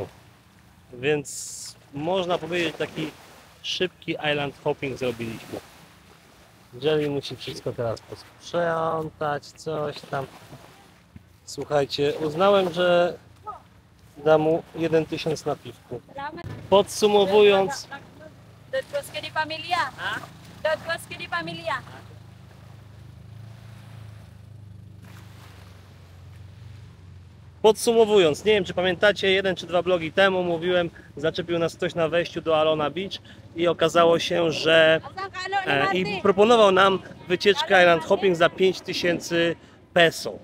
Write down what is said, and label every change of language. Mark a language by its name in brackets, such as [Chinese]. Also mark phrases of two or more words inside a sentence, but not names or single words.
[Polish] Więc można powiedzieć, taki szybki [English] island hopping [Polish] zrobiliśmy. Jelly musi wszystko teraz posprzątać, coś tam. Słuchajcie, uznałem, że dam mu 1000 na piwku. Podsumowując, Dodgos ka di pamilya. Dodgos ka di pamilya. Podsumowując, nie wiem czy pamiętacie, 1 czy 2 blogi temu mówiłem, zaczepił nas ktoś na wejściu do Alona Beach i okazało się, że i proponował nam wycieczkę [English] island hopping [Polish] za 5000 peso.